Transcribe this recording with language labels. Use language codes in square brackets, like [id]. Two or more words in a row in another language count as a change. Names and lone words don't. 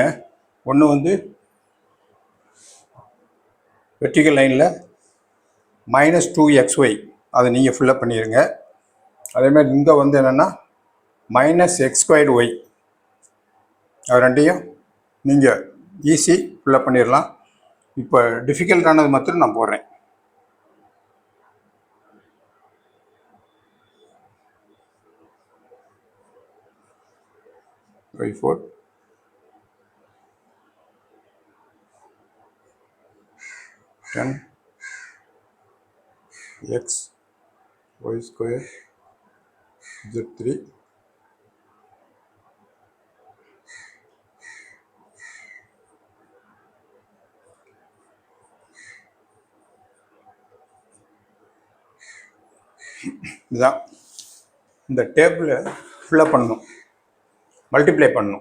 [ta] ஒன்று [en] vertical line [ta] -2xy அதை நீங்கள் ஃபில்லப் பண்ணிடுங்க. அதேமாதிரி இங்கே என்னென்னா -x²y அது ரெண்டையும் நீங்கள் [en] easy fill up [ta] பண்ணிடலாம். இப்போ டிஃபிகல்ட்டானது மாத்திரம் நான் போடுறேன். y4 10 x y² z3 இதுதான். இந்த டேபிளை ஃபில்லப் பண்ணணும், மல்டிப்ளை பண்ணணும்.